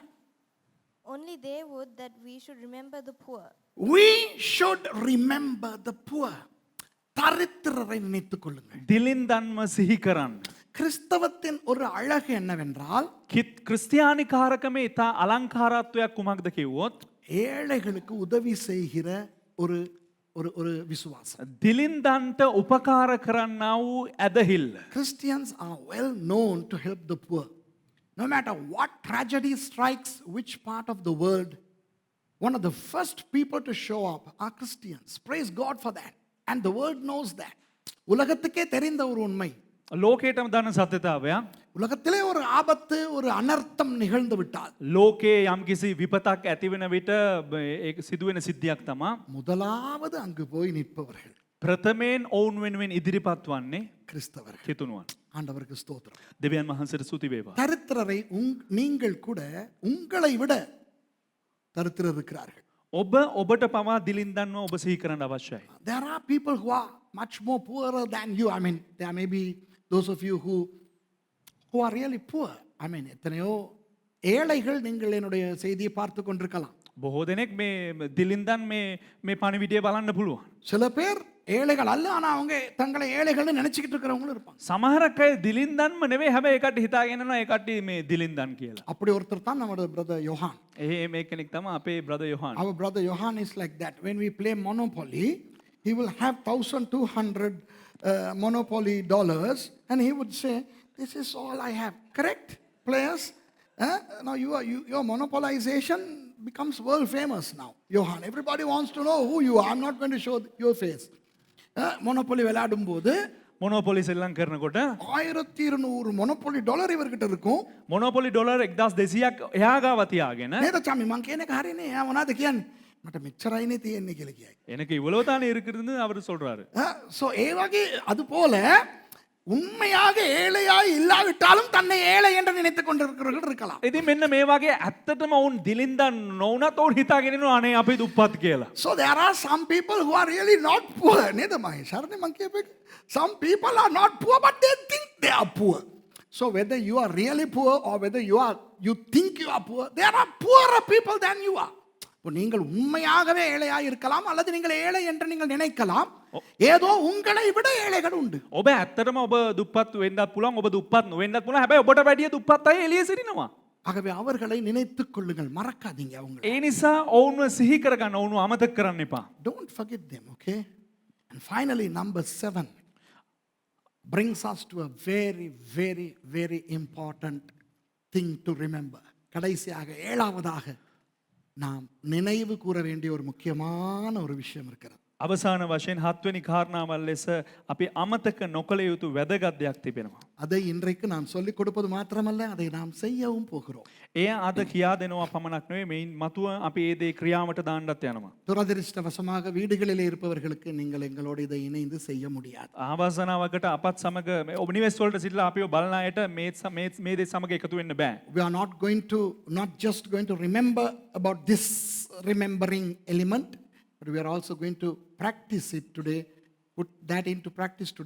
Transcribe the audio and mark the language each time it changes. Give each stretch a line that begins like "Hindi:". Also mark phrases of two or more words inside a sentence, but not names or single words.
English: Only they would that we should remember the poor. we should remember the poor.
Tamil: தரித்திரரை நினைத்துக் கொள்ளுங்கள்.
Sinhala: දිලින්දන්ම සිහි කරන්න.
Tamil: கிறிஸ்தவத்தின் ஒரு அழகு என்னவென்றால்
Sinhala: ක්‍රිස්තියානි කාරකමේ ඉතා අලංකාරත්වයක් කුමක්ද කිව්වොත්
Tamil: ஏழைகளுக்கு உதவி செய்கிற ஒரு ஒரு ஒரு விசுவாசம்.
Sinhala: දිලින්දන්ට උපකාර කරන්නා වූ ඇදහිල්ල.
English: Christians are well known to help the poor. No matter what tragedy strikes which part of the world, one of the first people to show up are Christians. Praise God for that. And the world knows that.
Tamil: உலகத்துக்கே தெரிந்த ஒரு உண்மை.
Sinhala: ලෝකේටම දන්න සත්‍යතාවයක්.
Tamil: உலகத்திலே ஒரு ஆபத்து ஒரு அனர்த்தம் நிகழ்ந்து விட்டால்
Sinhala: ලෝකේ යම්කිසි විපතක් ඇති වෙන විට ඒක සිදුවෙන සිද්ධියක් තමයි
Tamil: முதலாவது அங்கு போய் நிற்பவர்கள்
Sinhala: ප්‍රථමයෙන් ඔවුන් වෙනුවෙන් ඉදිරිපත් වන්නේ
Tamil: கிறிஸ்தவர்கள்.
Sinhala: කිතුණුවන්.
Tamil: ஆண்டவருக்கு ஸ்தோத்திரம்.
Sinhala: දෙවියන් වහන්සේට ස්තුති වේවා.
Tamil: தரித்திரரை நீங்கள் கூட உங்களை விட தரித்திரர் இருக்கிறார்கள்.
Sinhala: ඔබට පවා දිලින්දන්ව ඔබ සිහි කරන්න අවශ්‍යයි.
English: There are people who are much more poorer than you. I mean, there may be those of you who are really poor. I mean,
Tamil: எத்தனையோ ஏழைகள் நீங்கள் என்னுடைய செய்தியை பார்த்து கொண்டிருக்கலாம்.
Sinhala: බොහෝ දෙනෙක් මේ දිලින්දන් මේ පණිවිඩය බලන්න පුළුවන්.
Tamil: சில பேர் ஏழைகள் அல்ல, ஆனா அவங்க தங்களை ஏழைகள்னு நினைச்சுக்கிட்டு இருக்கிறவங்களும் இருப்பாங்க.
Sinhala: සමහරක් අය දිලින්දන්ම නෙවෙයි හැබැයි ඒ කට්ටිය හිතාගෙන ඉන්නවා ඒ කට්ටිය මේ දිලින්දන් කියලා.
Tamil: அப்படி ஒருத்தர் தான் நம்மளோட பிரதர் யோஹான்.
Sinhala: මේ කෙනෙක් තමයි අපේ බ්‍රදර් යොහාන්.
English: Our brother Johan is like that. When we play Monopoly, he will have 1,200 Monopoly dollars and he would say, this is all I have. Correct, players? Now your monopolization becomes world famous now, Johan. Everybody wants to know who you are. I'm not going to show your face.
Tamil: Monopoly விளையாடும் போது
Sinhala: මොනොපොලි සෙල්ලම් කරනකොට 1200 මොනොපොලි ඩොලර් ඉවරකට இருக்கும். මොනොපොලි ඩොලර් 1200ක් එහා ගාව තියාගෙන නේද චාමි මං කියන එක හරිනේ. එයා මොනවද කියන්නේ? මට මෙච්චරයිනේ තියෙන්නේ කියලා කියයි.
Tamil: எனக்கு இவ்வளவு தானே இருக்குதுன்னு அவர் சொல்றாரு. ஸோ
Sinhala: ඒ වගේ
Tamil: அது போல உண்மையாக ஏழையாய் இல்லாவிட்டாலும் தன்னை ஏழை என்று நினைத்துக் கொண்டிருக்கிறவர்கள் இருக்கலாம்.
Sinhala: ඉතින් මෙන්න මේ වගේ ඇත්තටම ඔවුන් දිලින්දන් නොවුනත් ඔවුන් හිතාගෙන ඉන්නවා අනේ අපි දුප්පත් කියලා.
English: So there are some people who are really not poor.
Sinhala: නේද මම සරණ මං කියපේ.
English: Some people are not poor but they think they are poor. So whether you are really poor or whether you think you are poor, there are poorer people than you are.
Tamil: இப்போ நீங்கள் உண்மையாகவே ஏழையாய் இருக்கலாம் அல்லது நீங்கள் ஏழை என்று நீங்கள் நினைக்கலாம். ஏதோ உங்களை விட ஏழைகள் உண்டு.
Sinhala: ඔබ ඇත්තටම ඔබ දුප්පත් වෙන්නත් පුළුවන් ඔබ දුප්පත් නොවෙන්නත් පුළුවන් හැබැයි ඔබට වැඩිය දුප්පත් අය එළියේ සිටිනවා.
Tamil: ஆகவே அவர்களை நினைத்துக் கொள்ளுங்கள், மறக்காதீங்க அவங்களை.
Sinhala: ඒ නිසා ඔවුන්ව සිහි කරගන්න ඔවුන්ව අමතක කරන්න එපා.
English: Don't forget them, okay? And finally, number 7 brings us to a very, very, very important thing to remember.
Tamil: கடைசியாக 7வதாக நாம் நினைவு கூற வேண்டிய ஒரு முக்கியமான ஒரு விஷயம் இருக்கிறது.
Sinhala: අවසාන වශයෙන් 7 වෙනි කාරණාවල් ලෙස අපි අමතක නොකළ යුතු වැදගත් දෙයක් තිබෙනවා.
Tamil: அதை இன்றைக்கு நான் சொல்லிக் கொடுப்பது மாத்திரமல்ல, அதை நாம் செய்யவும் போகிறோம்.
Sinhala: එය අද කියා දෙනවා පමණක් නෙවෙයි මේන් මතුව අපි ඒ දේ ක්‍රියාවට දාන්නත් යනවා.
Tamil: துரதிருஷ்டவசமாக வீடுகளிலே இருப்பவர்களுக்கு நீங்கள் எங்களோடு இதை இணைந்து செய்ய முடியாது.
Sinhala: ආවාසනාවකට අපත් සමග ඔබ නිවෙස් වලට සිටලා අපිව බලන අයට මේ දේ සමග එකතු වෙන්න බෑ.
English: We are not just going to remember about this remembering element, but we are also going to practice it today, put that into practice today.